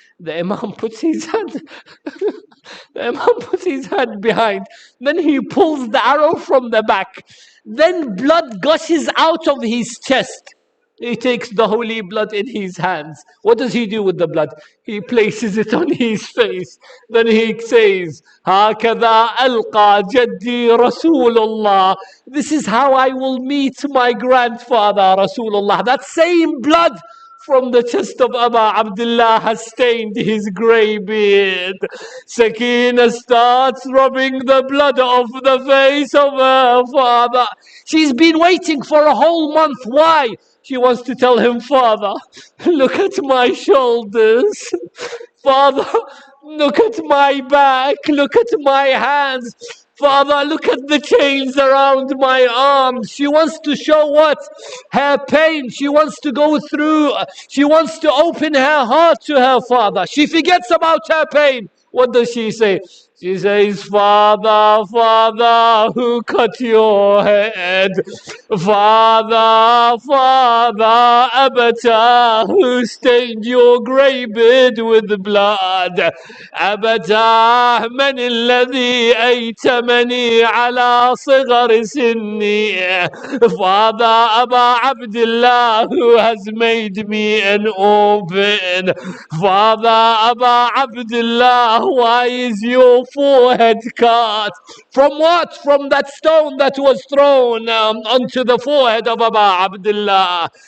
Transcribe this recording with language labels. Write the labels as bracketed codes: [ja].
[en] The Imam puts his hand the Imam puts his hand behind. Then he pulls the arrow from the back. Then blood gushes out of his chest. He takes the holy blood in his hands. What does he do with the blood? He places it on his face. Then he says, [ar] هَكَذَا أَلْقَى جَدِّي رَسُولُ اللَّهِ. [en] This is how I will meet my grandfather, Rasulullah. That same blood from the chest of Abu Abdullah has stained his grey beard. Sakina starts rubbing the blood off the face of her father. She's been waiting for a whole month. Why? She wants to tell him, Father, look at my shoulders. Father, look at my back. Look at my hands. Father, look at the chains around my arms. She wants to show what? Her pain. She wants to go through. She wants to open her heart to her father. She forgets about her pain. What does she say? She says, Father, Father, who cut your head? Father, Father, Abata, who stained your grey beard with blood? [ar] Abata, من الذي أيتمني على صغر سني? [en] Father, Aba Abdullah, who has made me an orphan. Father, Aba Abdullah, why is your forehead cut? From what? From that stone that was thrown onto the forehead of Aba Abdullah.